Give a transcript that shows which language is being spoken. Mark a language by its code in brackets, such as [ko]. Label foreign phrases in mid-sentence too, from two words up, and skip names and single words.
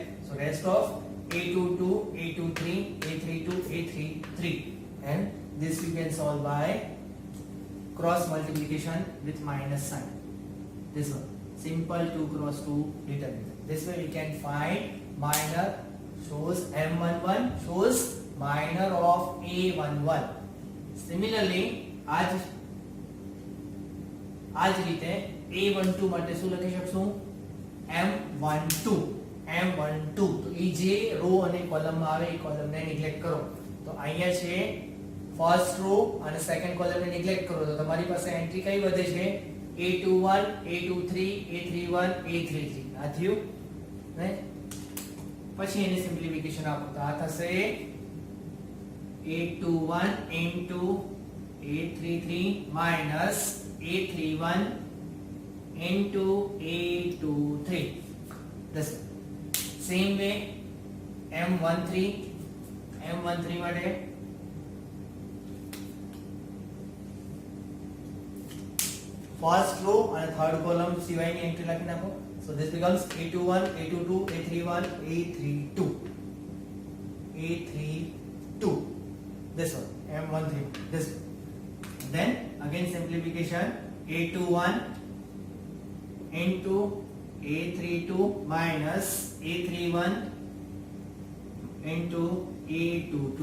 [en] So rest of A22, A23, A32, A33, and this you can solve by cross multiplication with minus sign. This one, simple 2 cross 2 determinant. This way we can find minor shows M11 shows minor of A11. Similarly, [gu] आज રીતે A12 માટે શું લખી શકશું? M12 તો એ જે રો અને કોલમમાં આવે એ કોલમને નિગ્લેક્ટ કરો. તો અહીંયા છે [en] first row [gu] અને [en] second columnને [gu] નિગ્લેક્ટ કરો તો તમારી પાસે એન્ટ્રી કઈ વધે છે? A21, A23, A31, A33. આ થયું ને? પછી એની સિમ્પ્લિફિકેશન આપો તો આ થશે [en] A21 into A33 minus A31 into A23. The same way M13 માટે first row and third column [gu] સિવાયની એન્ટ્રી લખી નાખો. [en] So this becomes A21, A22, A31, A32. This one M13. This one. Then again simplification A21 into A32 minus A31 into A22.